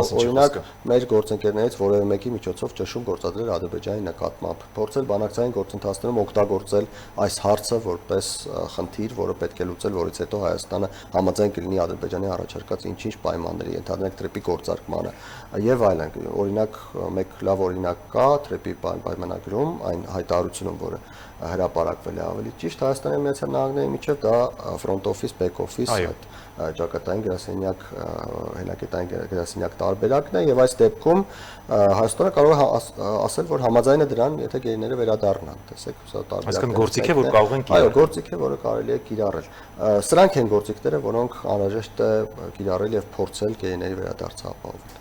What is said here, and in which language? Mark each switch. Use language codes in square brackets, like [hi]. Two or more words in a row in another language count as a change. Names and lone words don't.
[hy] օրինակ մեր գործընկերներից որևէ մեկի միջոցով ճնշում գործադրել Ադրբեջանի նկատմամբ, փորձել բանակցային գործընթացներում օգտագործել այս հարցը որպես խնդիր, որը պետք է լուծել, որից հետո Հայաստանը համաձայն կլինի Ադրբեջանի առաջարկած ինչ-ինչ պայմանների, ընդհանրենք թրեպի գործարկմանը եւ այլն։ Օրինակ մեկ լավ օրինակ կա թրեպի պայմանագրում այն հայտարարությունում, որը հրապարակվել է ավելի ճիշտ Հայաստանի Միացյալ Նահանգների միջև, դա [en] front office, back office, [hy] այդ ճակատային գրասենյակ, հելակետային գրասենյակ տարբերակն է եւ այս դեպքում Հայաստանը կարող է ասել, որ համաձայն է դրան, եթե գերիները վերադառնան, տեսեք, սա տարբերակ է։ Այսինքն գործիք է, որ կարող են կիրառել։ Այո, գործիք է, որը կարելի է կիրառել։ Սրանք են գործիքները, որոնք անհրաժեշտ է կիրառել եւ փորձել գերիների վերադարձը ապահովել։